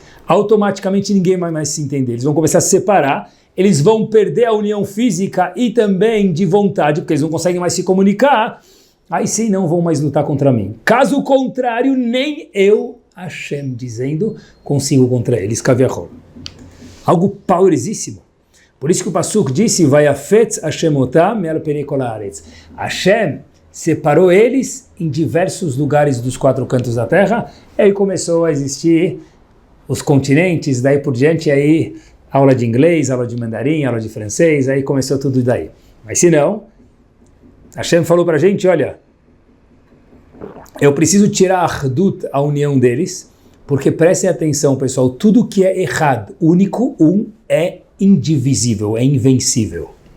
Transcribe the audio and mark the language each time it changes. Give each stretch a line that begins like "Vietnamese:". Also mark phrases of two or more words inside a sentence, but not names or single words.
Portuguese: Automaticamente ninguém vai mais se entender. Eles vão começar a se separar, eles vão perder a união física e também de vontade, porque eles não conseguem mais se comunicar. Aí sim não vão mais lutar contra mim. Caso contrário, nem eu, Hashem, dizendo, consigo contra eles. Kaviachol. Algo powerosíssimo. Por isso que o Pasuk disse,
Hebrew: ויפץ השם אתם מעל פני כל הארץ.
Portuguese: Hashem separou eles em diversos lugares dos quatro cantos da terra, e aí começou a existir os continentes, daí por diante, aí aula de inglês, aula de mandarim, aula de francês, aí começou tudo daí. Mas se não, Hashem falou para a gente, olha, eu preciso tirar a Ardut, a união deles, porque prestem atenção, pessoal, tudo que é errado, único, é indivisível, é invencível.